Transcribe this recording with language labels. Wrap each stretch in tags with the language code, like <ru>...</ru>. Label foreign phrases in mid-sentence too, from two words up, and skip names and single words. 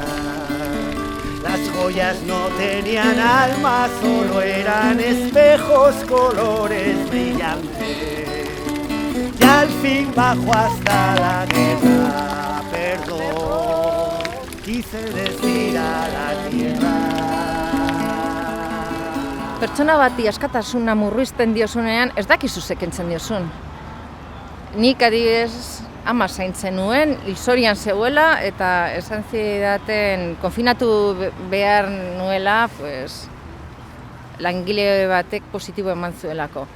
<es>Las joyas no tenían alma, solo eran espejos, colores brillantes. Y al fin bajó hasta la guerra, perdón, quise decir a la tierra.</es> <eu>Pertsona bati askatasuna murrizten diozunean, ez dakizu ze kentzen diozun. Nik adibidez ama zaintzen nuen, hilzorian zeuela eta esan zidaten konfinatu behar nuela, pues, langile batek positibo eman zuelako.</eu>